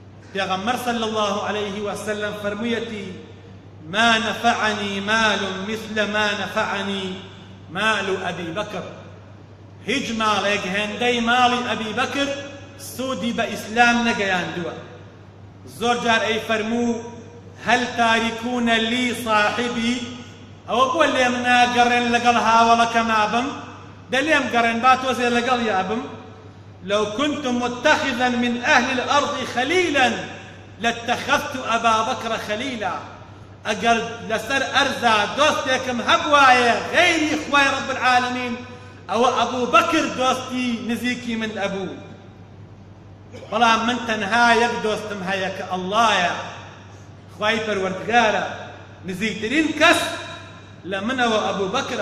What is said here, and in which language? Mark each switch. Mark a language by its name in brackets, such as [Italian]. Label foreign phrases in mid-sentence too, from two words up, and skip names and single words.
[Central Kurdish] پێغەمبەر [Arabic] صلى الله عليه وسلم [Central Kurdish] فەرموویەتی [Arabic] ما نفعني مال مثل ما نفعني مال أبي بكر [Central Kurdish] هیچ ماڵێک هێندەی ماڵی ئەبی بەکر سوودی بە ئیسلام نەگەیاندووە. زۆر جار ئەی فەرموو [Arabic] هەل تاریکونە لی صاحبی [Central Kurdish] ئەوە بۆ لێم ناگەڕێن لەگەڵ هاوڵەکەما بم دەلێم گەڕێن با تۆزێ لەگەڵ یابم. [Arabic] لو كنت متخذا من أهل الأرض خليلا لاتخذت أبا بكر خليلا [Central Kurdish] ئەگەر لەسەر ئەرزا دۆستێکم هەبوایە غەیری خوای [Arabic] رب العالمین [Central Kurdish] ئەوە ئەبوو بەکر دۆستی نزیکی من ئەبوو. بەڵام من تەنها یەک دۆستم هەیە کە ئەڵڵایە خوای پەروەردگارە نزیکترین کەس لە منەوە ئەبوو بەکرە.